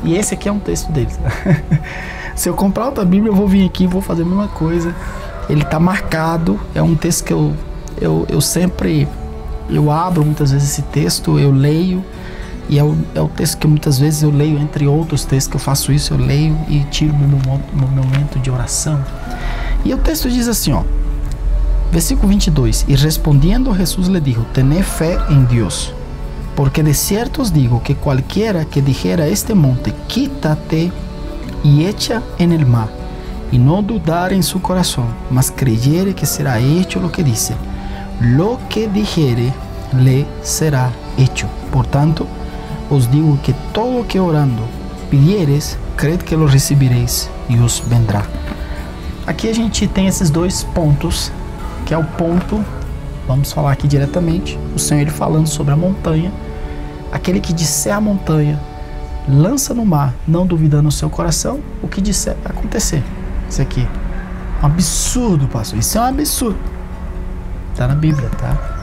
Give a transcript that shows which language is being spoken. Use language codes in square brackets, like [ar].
[pt] E esse aqui é um texto deles. Se eu comprar outra Bíblia, eu vou vir aqui e vou fazer a mesma coisa. Ele tá marcado, é um texto que eu sempre abro muitas vezes esse texto, eu leio, e é o texto que muitas vezes eu leio, entre outros textos que eu faço isso, eu leio e tiro meu momento de oração. E o texto diz assim, ó, versículo 22, e respondendo Jesus [es] le dijo, tened fé en Dios, porque de cierto os digo que cualquiera que dijera a este monte, quítate y echa en el mar, y no dudar en su corazón, mas creyere que será hecho lo que dice, lo que dijere le será hecho. Por tanto, os digo que todo lo que orando pidieres, cred que lo recibiréis e os vendrá. [pt] Aqui a gente tem esses dois pontos, que é o ponto, vamos falar aqui diretamente, o Senhor ele falando sobre a montanha, aquele que disser a montanha, lança no mar, não duvidando no seu coração, o que disser vai acontecer. Isso aqui é um absurdo, pastor. Isso é um absurdo. Tá na Bíblia, tá?